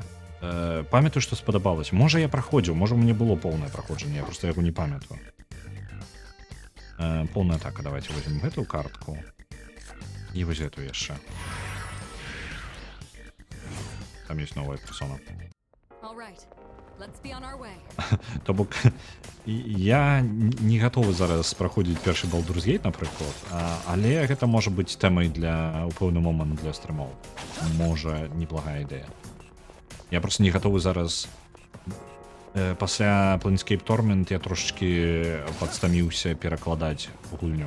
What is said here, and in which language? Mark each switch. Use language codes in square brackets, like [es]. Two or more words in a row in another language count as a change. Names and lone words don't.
[be] Памятаю, што спадабалася. Можа, я праходзіў, можа, у мяне было поўнае праходжанне, я проста яго не памятаю. Поўная атака, [ru] давайте возьмем [be] гэтую картку. І вось гэту яшчэ. [ru] Там есть новая персона. [en] All right, let's be on our way. [be] То бок я не гатовы зараз праходзіць першы Baldur's Gate, напрыклад, але гэта можа быць тэмай для у пэўны момант для стрымоў. Можа, неблагая ідэя. Я просто не гатовы зараз пасля Planescape Torment я трошечки падстаміўся перакладаць гульню.